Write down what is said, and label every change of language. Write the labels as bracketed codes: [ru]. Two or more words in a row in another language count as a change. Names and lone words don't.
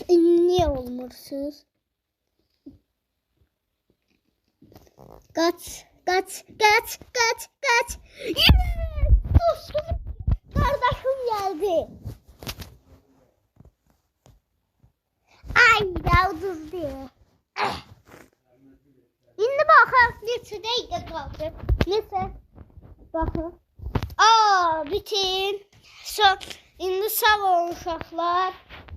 [tr] Niye olmursunuz? Kaç. Yes! Dostum, kardeşim geldi. [az] Ay da uduzdu. [tr] Şimdi bakın [az] neçə dəqiqə qaldı. Neçə? [tr] Bakın. Bitin. [az] İndi sağ olun uşaqlar.